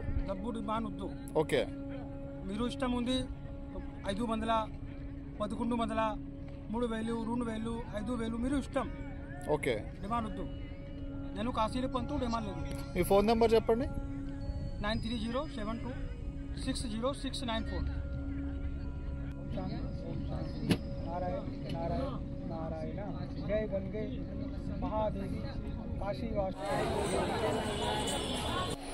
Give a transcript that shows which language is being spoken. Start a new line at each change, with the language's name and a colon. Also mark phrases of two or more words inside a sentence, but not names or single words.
Telugu: డబ్బు డిమాండ్ వద్దు. ఓకే. మీరు ఇష్టం ఉంది 500, 1100, 3000, 2000, 5000 మీరు ఇష్టం. ఓకే. డిమాండ్ వద్దు. నేను కాశీలో పంతు డిమాండ్ లేదు. మీ ఫోన్ నెంబర్ చెప్పండి. 9307260694.
Sanskrit: नारायण नारायण नारायण जय गंगे महादेवी काशी वासी.